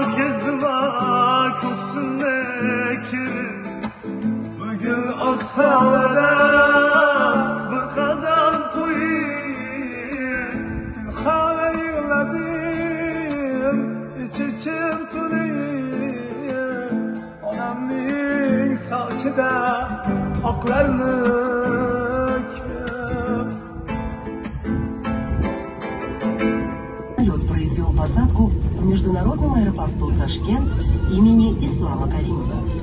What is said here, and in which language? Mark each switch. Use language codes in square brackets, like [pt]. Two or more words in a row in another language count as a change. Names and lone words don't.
[uz] kezdimar ko'ksimga kirib bugun osmondan bir qadam qo'yib hali yig'ladim ich-ichim to'lib onamning sochida oqlarni [ru] Самолет произвел посадку в международном аэропорту Ташкент имени Ислама Каримова.